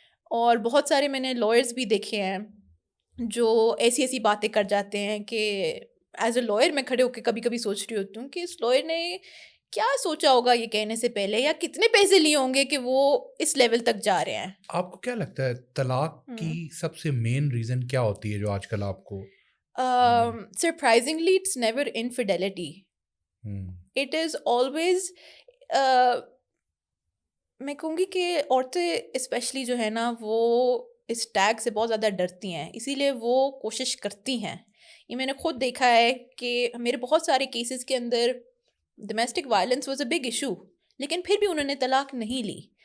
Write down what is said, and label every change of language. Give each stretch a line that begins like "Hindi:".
Urdu: اور بہت سارے میں نے لائرز بھی دیکھے ہیں جو ایسی ایسی باتیں کر جاتے ہیں کہ
English: as a lawyer
Urdu: میں کھڑے ہو کے کبھی کبھی سوچ رہی ہوتی ہوں کہ اس لائر نے کیا سوچا ہوگا یہ کہنے سے پہلے, یا کتنے پیسے لیے ہوں گے کہ وہ اس لیول تک جا رہے ہیں. آپ کو کیا لگتا ہے طلاق کی سب سے مین ریزن کیا ہوتی ہے جو آج کل آپ کو؟
English: Surprisingly, it's never infidelity. It is always
Urdu: میں کہوں گی کہ عورتیں اسپیشلی جو ہے نا وہ اس ٹیگ سے بہت زیادہ ڈرتی ہیں, اسی لیے وہ کوشش کرتی ہیں. یہ میں نے خود دیکھا ہے کہ میرے بہت سارے کیسز کے اندر
English: domestic violence was a big issue,
Urdu: لیکن پھر بھی انہوں نے طلاق نہیں لی.